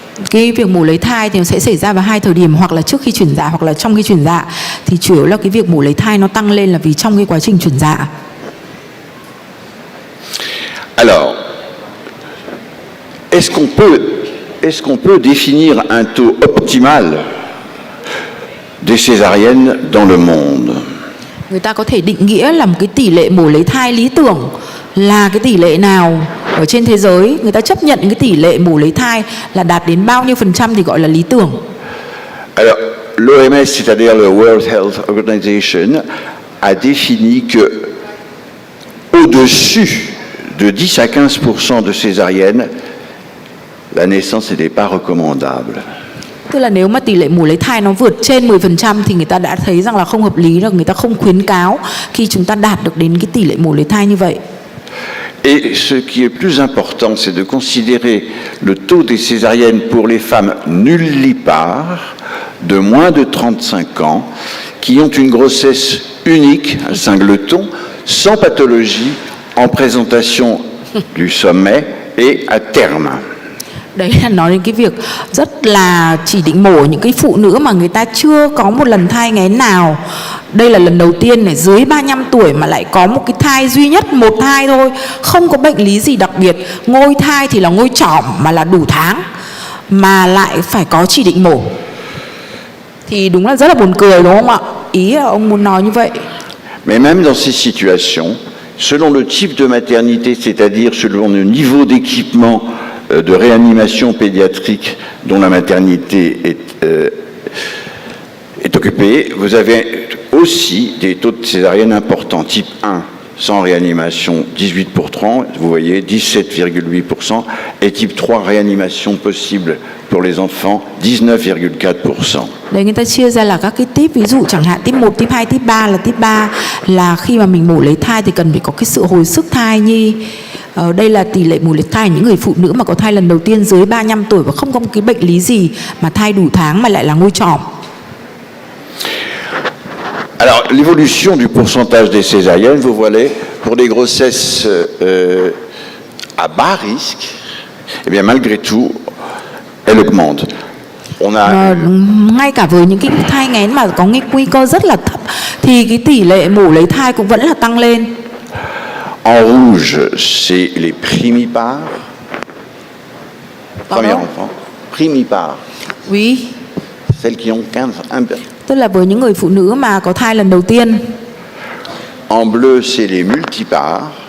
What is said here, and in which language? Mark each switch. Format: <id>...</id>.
<vi>Cái việc mổ lấy thai thì nó sẽ xảy ra vào 2 thời điểm, hoặc là trước khi chuyển dạ hoặc là trong khi chuyển dạ. Thì chủ yếu là cái việc mổ lấy thai nó tăng lên là vì trong cái quá trình chuyển dạ.</vi> <fr>Alors, est-ce qu'on peut définir un taux optimal des césariennes dans le monde?</fr> <vi>Người ta có thể định nghĩa là một cái tỷ lệ mổ lấy thai lý tưởng là cái tỷ lệ nào ở trên thế giới. Người ta chấp nhận cái tỷ lệ mổ lấy thai là đạt đến bao nhiêu % thì gọi là lý tưởng.</vi> <fr>Alors, l'OMS, c'est-à-dire le World Health Organization, a défini que au-dessus de 10 à 15% de césariennes, la naissance n'était pas recommandable.</fr> <vi>Tức là nếu mà tỷ lệ mổ lấy thai nó vượt trên 10% thì người ta đã thấy rằng là không hợp lý, rồi người ta không khuyến cáo khi chúng ta đạt được đến cái tỷ lệ mổ lấy thai như vậy.</vi> <fr>Et ce qui est plus important, c'est de considérer le taux des césariennes pour les femmes nullipares de moins de 35 ans qui ont une grossesse unique, un singleton, sans pathologie, en présentation du sommet et à terme.</fr> <vi>Đấy là nói đến cái việc rất là chỉ định mổ những cái phụ nữ mà người ta chưa có một lần thai nghén nào. Đây là lần đầu tiên này, dưới 35 tuổi mà lại có một cái thai duy nhất, một thai thôi, không có bệnh lý gì đặc biệt. Ngôi thai thì là ngôi trỏm mà là đủ tháng, mà lại phải có chỉ định mổ. Thì đúng là rất là buồn cười đúng không ạ? Ý là ông muốn nói như vậy.</vi> <fr>Mais même dans ces situations, selon le type de maternité, c'est-à-dire selon le niveau d'équipement de réanimation pédiatrique dont la maternité est occupée, vous avez aussi des taux de césarienne importants. Type 1, sans réanimation, 18 pour 30, vous voyez, 17,8%, et type 3, réanimation possible pour les enfants, 19,4%.</fr> <vi>Đấy, người ta chia ra là các cái típ, ví dụ chẳng hạn típ 1, típ 2, típ 3 là típ 3 là khi mà mình mổ lấy thai thì cần phải có cái sự hồi sức thai nhi. Đây là tỷ lệ mổ lấy thai những người phụ nữ mà có thai lần đầu tiên dưới 35 tuổi và không có một cái bệnh lý gì mà thai đủ tháng mà lại là ngôi trọm.</vi> <fr>Alors, l'évolution du pourcentage des césariennes, vous voyez, pour des grossesses à bas risque, eh bien, malgré tout, elle augmente. On a...</fr> <vi>Ngay cả với những cái thai nghén mà có nguy cơ rất là thấp thì cái tỷ lệ mổ lấy thai cũng vẫn là tăng lên.</vi> <fr>En rouge, c'est les primipares. Premier enfant. Primipares. Oui. Celles qui ont 15...</fr> <vi>Tức là với những người phụ nữ mà có thai lần đầu tiên.</vi> <fr>En bleu, c'est les multipares.</fr>